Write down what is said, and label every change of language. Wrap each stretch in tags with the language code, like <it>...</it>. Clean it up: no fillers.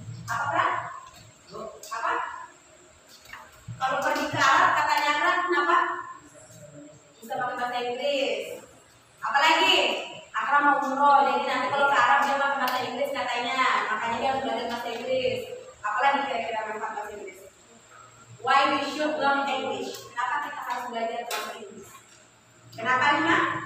<id>Apa? Apa? Kalau pergi ke Arab katanya Arab kenapa? Bisa pakai bahasa Inggris. Apalagi? Akram mau umroh, jadi nanti kalau ke Arab dia pakai bahasa Inggris katanya. Makanya dia harus belajar bahasa Inggris. Apalagi kira-kira manfaat bahasa Inggris?</id> <en>Why we should learn English?</en> <id>Kenapa kita harus belajar bahasa Inggris? Kenapa Lima?</id>